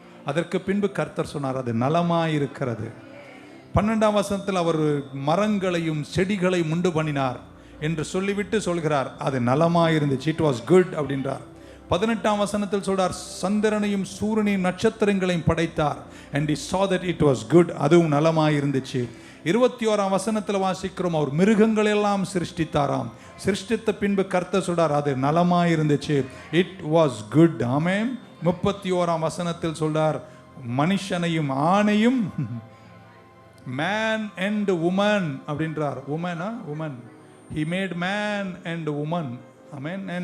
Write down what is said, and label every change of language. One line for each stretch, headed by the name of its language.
Tamil: அதற்கு பின்பு கர்த்தர் சொன்னார் அது நலமாயிருக்கிறது. 12ஆம் வசனத்தில் அவர் மரங்களையும் செடிகளையும் உண்டு பண்ணினார் என்று சொல்லிவிட்டு சொல்கிறார் அது நலமாயிருந்துச்சு.
English: it was good
Tamil: அப்படின்றார். 18ஆம் வசனத்தில் சொல்றார், சந்திரனையும் சூரியனையும் நட்சத்திரங்களையும் படைத்தார்.
English: and he saw that it was good,
Tamil: அதுவும் நலமாய் இருந்துச்சு. 21ஆம் வசனத்தில் வாசிக்கிறோம், அவர் மிருகங்கள் எல்லாம் சிருஷ்டித்தாராம். சிருஷ்டித்த பின்பு கர்த்தர் சொல்றார், அது நலமாய் இருந்துச்சு.
English: It was good.
Tamil: ஆமென். 31ஆம் வசனத்தில் சொல்றார், மனுஷனையும் ஆணையும்,
English: man and woman
Tamil: அப்படின்றார். உமனா woman,
English: he made man and woman. Amen.